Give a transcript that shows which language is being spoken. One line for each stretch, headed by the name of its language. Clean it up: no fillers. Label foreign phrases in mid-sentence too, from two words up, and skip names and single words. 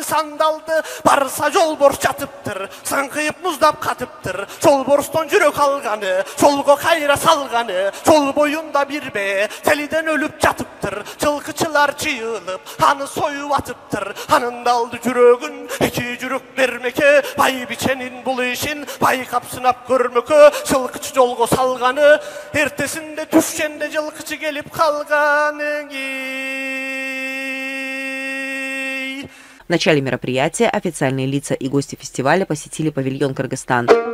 Kyrgyz: сандалды барса жолборс жатыптыр сыңкыйып муздап катыптыр жолборстон жүрөк алганы жолго кайра салганы жол боюнда бирбе телиден өлүп жатыптыр жылкычылар чыйылып аны союп атыптыр анын да алды жүрөгүн 2 жүрөк бермеке Байбиченин бул ишин байкап сынап көрмөкө жылкычы жолго салганы эртесинде түшкенде жылкычы келип калганы.
Russian: В начале мероприятия официальные лица и гости фестиваля посетили павильон Кыргызстан.